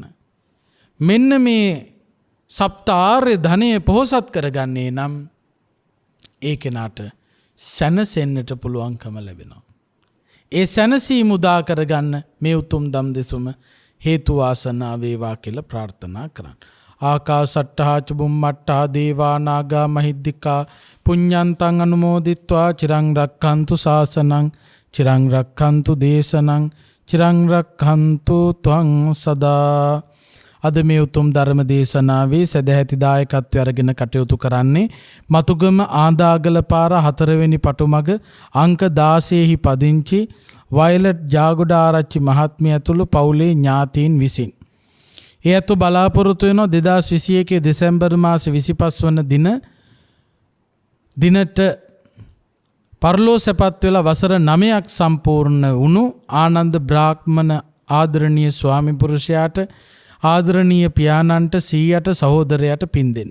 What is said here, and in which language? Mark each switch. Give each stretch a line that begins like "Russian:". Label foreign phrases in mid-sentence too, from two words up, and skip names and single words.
Sinhala: මෙන්න මේ සප්ත ආර්ය ධනය පොහොසත් කරගන්නේ නම් ඒ කෙනාට සැනසෙන්නට පුළුවන්කම ලැබෙනවා. ඒ සැනසීම උදා කරගන්න මේ උතුම් දම් දෙසුම හේතු වාසනා වේවා කියලා ප්‍රාර්ථනා කරන්න.
Pali: ආකාසට්ඨා ච බුම්මට්ඨා දේවා නාග මහිද්దికා පුඤ්ඤන්තං අනුමෝදිත්වා චිරං රක්ඛන්තු ශාසනං චිරං රක්ඛන්තු දේශනං චිරං රක්ඛන්තු ත්වං සදා.
Sinhala: අද මේ උතුම් ධර්ම දේශනාවේ සදැහැති දායකත්වය අරගෙන කටයුතු කරන්නේ මතුගම ආදාගල පාර 4 වෙනි පටුමග අංක 16 හි පදිංචි වයලට් ජාගොඩාරච්චි මහත්මිය ඇතුළු පවුලේ ඥාතීන් විසින්. ඒ අතු බලාපොරොත්තු වෙන 2021 දෙසැම්බර් මාස 25 වන දිනට පරලෝ සැපත් වෙලා වසර 9ක් සම්පූර්ණ වුණු ආනන්ද බ්‍රාහ්මණ ආදරණීය ස්වාමි පුරුෂයාට, ආදරණීය පියාණන්ට, සීයට, සහෝදරයට පින් දෙන්න.